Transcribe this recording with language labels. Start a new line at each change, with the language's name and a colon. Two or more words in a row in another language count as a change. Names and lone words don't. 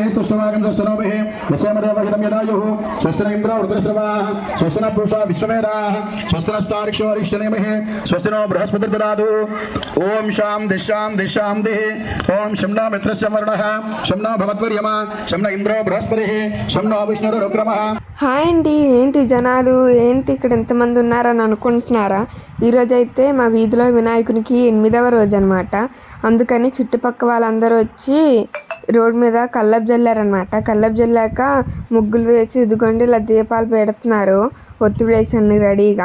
Sanskrit: स्तुष्टवागं स्तनोभिः वसेमदेवहितं यदायुः स्वस्तिन इन्द्रो वृत्रश्रवाः स्वस्तिन पूषा विश्ववेदाः स्वस्तिनस्तार्क्ष्यो अरिष्टनेमिः स्वस्तिनो बृहस्पतिर्ददातु ओम शान्तिः ओम शम्नो मित्रस्य वरुणः शम्नो भवत्वर्यमा शम्नो इंद्रो बृहस्पतिः शम्नो विष्णुरुक्रमः।
Telugu: హాయ్ అండి, ఏంటి జనాలు ఏంటి ఇక్కడ ఎంతమంది ఉన్నారని అనుకుంటున్నారా? ఈరోజు అయితే మా వీధిలో వినాయకునికి 8వ రోజు అనమాట. అందుకని చుట్టుపక్క వాళ్ళందరూ వచ్చి రోడ్ మీద కల్లెపు జల్లారనమాట. కల్లెపు జల్లాక ముగ్గులు వేసి ఇదిగోండి ఇలా దీపాలు పెడుతున్నారు, ఒత్తులు వేసి అన్ని రెడీగా.